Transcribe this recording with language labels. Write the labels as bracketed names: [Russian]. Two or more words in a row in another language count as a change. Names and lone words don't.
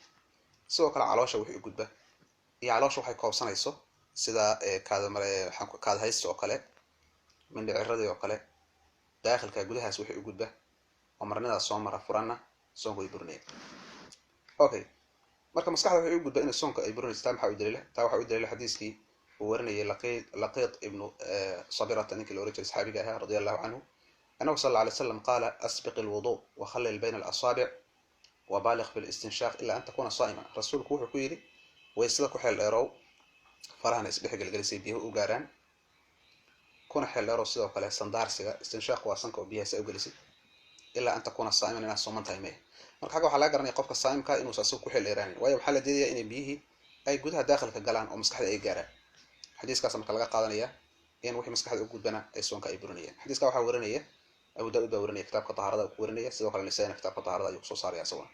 [Somali] sidoo kale caloosha wixii u gudba iyo caloosha waxay koobsanayso sida kaada haysta oo kale, mindhiciradii oo kale, daakhalka gudahaas wixii u gudba oo marinadaas soo mara furanna soonka way burinayaan. okay, marka maskaxda wixii u gudba in soonka ay burinayso taa maxaa u daliila? taa waxa u daliila xadiiskii uu warinayay Laqiit ibn Sabirata ninkii la oran jiray saxaabiga ahaa [Arabic] رضي الله عنه أنه صلى الله عليه وسلم قال أسبغ الوضوء وخلل بين الأصابع وبالغ في الاستنشاق إلا أن تكون صائما. [Somali] rasuulku wuxuu ku yiri waysada ku xeel dheerow farahana isdhex galgalisay biyaha u gaaraan, kuna xeel dheerow sidoo kale sandaarsiga. istinshaq waa sanka oo biyaha u galisay [Arabic] إلا أن تكون صائما [Somali] inaad sooman tahay mee. marka xagga waxaa laga garanaya qofka saa'imka inuu saasoo ku xeel dheeraan, waayo waxaa la diidayaa inay biyihii ay gudaha daakhalka galaan oo maskaxda ay gaaraan. xadiiskaas marka laga qaadanaya in wixii maskaxda u gudbana ay soonka ay burinayaan. xadiiska waxaa warinaya Abu Daawud baa warinaya kitaabka tahaarada ku warinaya, sidoo kale Nisaa kitaabka tahaarada ayuu soo saaraya asaguna.